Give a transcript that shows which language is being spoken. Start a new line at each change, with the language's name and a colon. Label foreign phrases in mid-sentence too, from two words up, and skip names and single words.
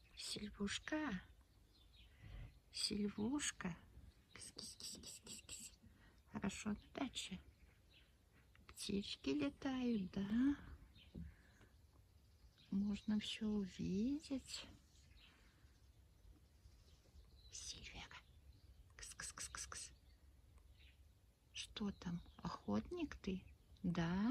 Russian: Сильвушка, Сильвушка. Кис-кис-кис-кис-кис-кис. Хорошо на даче. Птички летают, да? Можно все увидеть. Сильвера. Кс-кс-кс-кс-кс. Что там? Охотник ты? Да?